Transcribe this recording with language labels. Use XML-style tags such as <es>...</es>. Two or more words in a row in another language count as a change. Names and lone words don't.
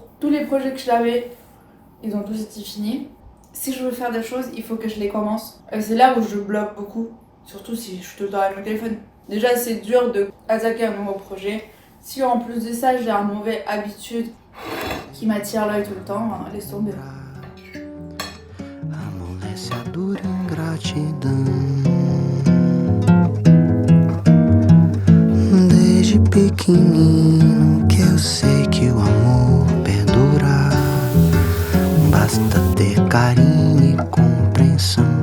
<fr>Tous les projets que j'avais, ils ont tous été finis. Si je veux faire des choses, il faut que je les commence. Et c'est là où je bloque beaucoup, surtout si je suis tout le temps avec mon téléphone. Déjà, c'est dur d'attaquer un nouveau projet. Si en plus de ça, j'ai une mauvaise habitude qui m'attire l'œil tout le temps, laisse tomber.</fr> <pt>Amolece a dura ingratidão. Desde pequenino que eu sei que o amor perdura. Basta ter carinho e compreensão.</pt>